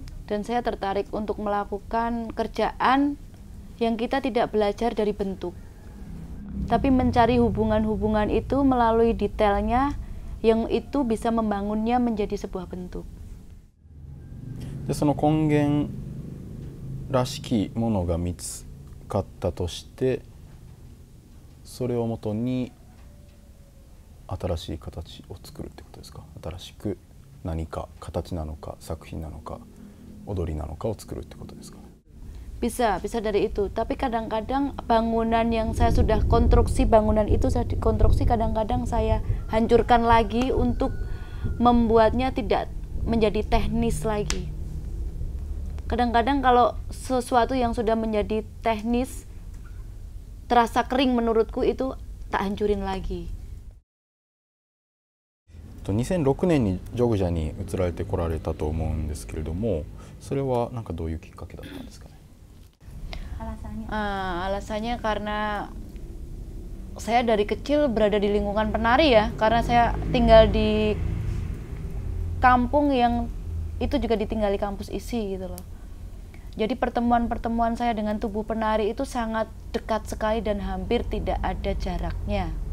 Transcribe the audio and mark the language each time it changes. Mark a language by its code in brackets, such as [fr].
[id] Dan saya tertarik untuk melakukan kerjaan yang kita tidak belajar dari bentuk, tapi mencari hubungan-hubungan itu melalui detailnya yang itu bisa membangunnya menjadi sebuah bentuk. [ja] でその根源らしきものが見つかったとして、それをもとに新しい形を作るってことですか？新しく何か形なのか作品なのか踊りなのかを作るってことですかね？ [id] Bisa dari itu. Tapi kadang-kadang bangunan yang saya sudah konstruksi, bangunan itu saya dikonstruksi, kadang-kadang saya hancurkan lagi untuk membuatnya tidak menjadi teknis lagi. Kadang-kadang kalau sesuatu yang sudah menjadi teknis terasa kering menurutku, itu tak hancurin lagi. [ja] 2006年にジョグジャに移られてこられたと思うんですけれども、それはなんかどういうきっかけだったんですかね？ [id] Alasannya karena saya dari kecil berada di lingkungan penari ya, karena saya tinggal di kampung yang itu juga ditinggali kampus isi gitu loh. Jadi pertemuan-pertemuan saya dengan tubuh penari itu sangat dekat sekali dan hampir tidak ada jaraknya.